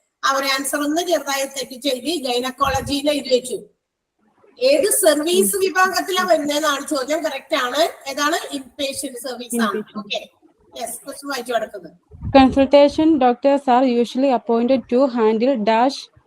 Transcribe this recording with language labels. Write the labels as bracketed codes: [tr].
[en] Our answer on the gynecology. [ml] ഏത് service വിഭാഗത്തിലാണ് വരുന്നതെന്നാണ് ചോദ്യം. കറക്റ്റ് ആണ്. ഏതാണ്? ഇൻപേഷ്യന്റ് സർവീസ് ആണ്. Okay, yes. ക്വസ്റ്റ്യൻ വായിച്ചു കിടക്കുന്നത്. [en] Consultation doctors are usually appointed to handle dash.